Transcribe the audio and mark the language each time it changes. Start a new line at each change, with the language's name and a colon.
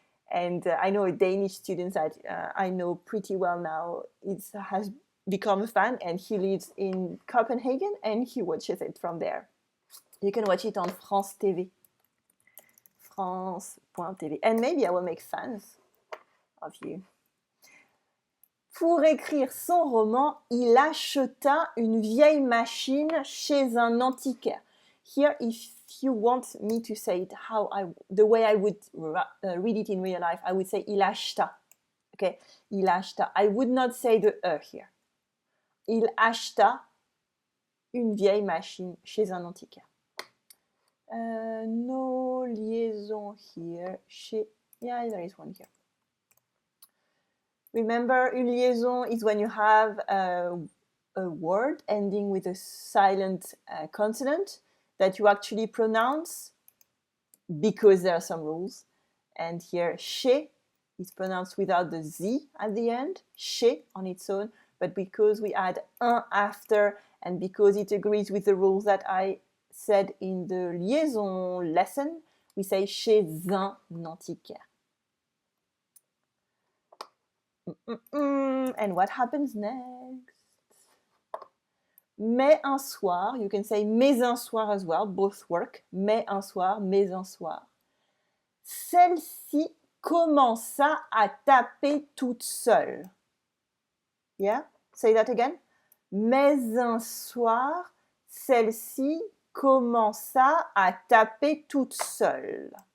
English: And I know a Danish student that I know pretty well now has become a fan, and he lives in Copenhagen, and he watches it from there. You can watch it on France TV. France.tv. And maybe I will make fans of you.
French: Pour écrire son roman, il acheta une vieille machine chez un antiquaire.
English: Here, if you want me to say it the way I would read it in real life, I would say
French: il acheta.
English: Okay, il acheta. I would not say the here.
French: il acheta une vieille machine chez un antiquaire.
English: No liaison here. Yeah, there is one here. Remember, une liaison is when you have a word ending with a silent consonant that you actually pronounce because there are some rules. And here, chez is pronounced without the Z at the end, chez on its own, but because we add un after and because it agrees with the rules that I said in the liaison lesson, we say
French: chez un antiquaire.
English: And what happens next?
French: Mais un soir,
English: you can say
French: mais un soir
English: as well, both work.
French: Mais un soir, mais un soir. Celle-ci commença à taper toute seule.
English: Yeah? Say that again.
French: Mais un soir, celle-ci commença à taper toute seule.